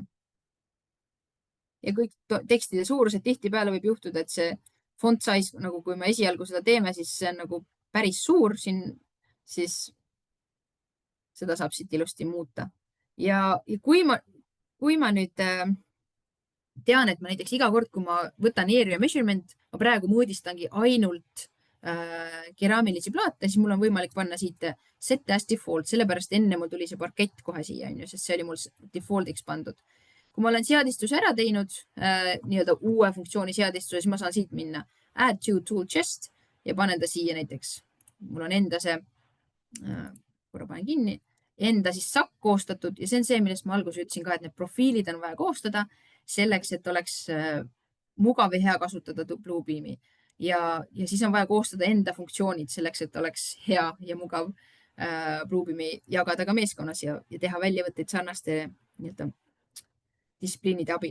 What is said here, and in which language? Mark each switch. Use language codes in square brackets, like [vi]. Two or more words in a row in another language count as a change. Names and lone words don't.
[et] Ja kõik tekstide suurused tihtipeale võib juhtuda, et see [en] font size, [et] nagu kui me esialgu seda teeme, siis see on nagu päris suur siin, siis seda saab siit ilusti muuta. Ja kui ma nüüd tean, et ma näiteks iga kord, kui ma võtan [en] area measurement, [et] ma praegu mõõdistangi ainult keraamilisi plaate, siis mul on võimalik panna siit [en] set as default, [et] sellepärast enne mul tuli see parkett kohe siia, sest see oli mul default'iks pandud. Kui ma olen seadistuse ära teinud, nii-öelda uue funktsiooni seadistuse, siis ma saan siit minna [en] add to tool chest [et] ja panen ta siia näiteks. Mul on enda see, korra panen kinni, enda siis SAK koostatud ja see on see, millest ma alguses ütlesin ka, et need profiilid on vaja koostada selleks, et oleks mugav ja hea kasutada Bluebeami. Ja siis on vaja koostada enda funktsioonid selleks, et oleks hea ja mugav Bluebeami jagada ka meeskonnas ja teha väljavõtteid sarnaste nii-öelda distsipliinide abil.